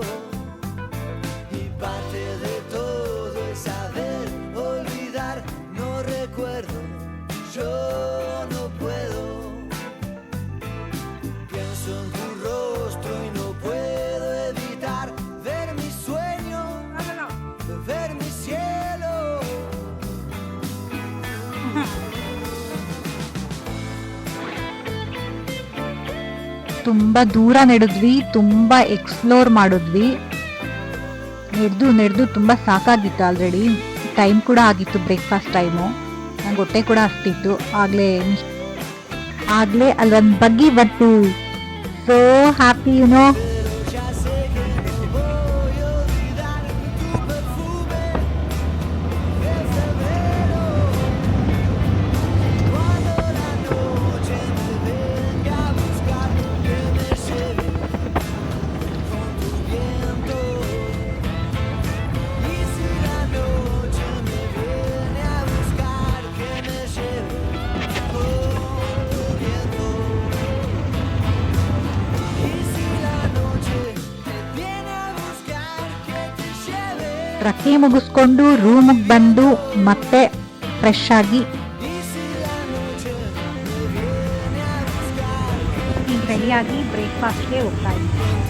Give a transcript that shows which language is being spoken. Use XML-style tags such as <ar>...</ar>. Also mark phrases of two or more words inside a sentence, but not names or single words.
<es>Y parte de todo es saber olvidar, no recuerdo, yo no puedo. Pienso en tu rostro y no puedo evitar ver mi sueño, ver mi cielo.</es> <kn>ತುಂಬ ದೂರ ನಡೆದ್ವಿ, ತುಂಬ ಎಕ್ಸ್ಪ್ಲೋರ್ ಮಾಡಿದ್ವಿ. ನಡೆದು ತುಂಬ ಸಾಕಾಗಿತ್ತು.</kn> <en>already time</en> <kn>ಕೂಡ ಆಗಿತ್ತು,</kn> <en>breakfast time.</en> <kn>ನಂಗೆ ಹೊಟ್ಟೆ ಕೂಡ ಹಸ್ತಿತ್ತು. ಆಗಲೇ ಅಲ್ಲೊಂದು ಬಗ್ಗಿ ಬಂತು.</kn> <en>so happy you know.</en> <es>Pero ya sé que no voy a olvidar tu perfume de febrero. Cuando la noche me venga a buscar, que me lleve con tu viento. Y si la noche me viene a buscar, que me lleve con tu viento. Y si la noche me viene a buscar, que te lleve.</es> <kn>ಟ್ರಕ್ಕೇ ಮುಗಿಸ್ಕೊಂಡು ರೂಮಿಗೆ ಬಂದು ಮತ್ತೆ ಫ್ರೆಶ್ ಆಗಿ</kn> <es>Y si la noche me viene a buscar,</es> <kn>ಈಗ ರೆಡಿಯಾಗಿ ಬ್ರೇಕ್ಫಾಸ್ಟ್ಗೆ ಹೋಗ್ತಾ ಇದ್ವಿ.</kn>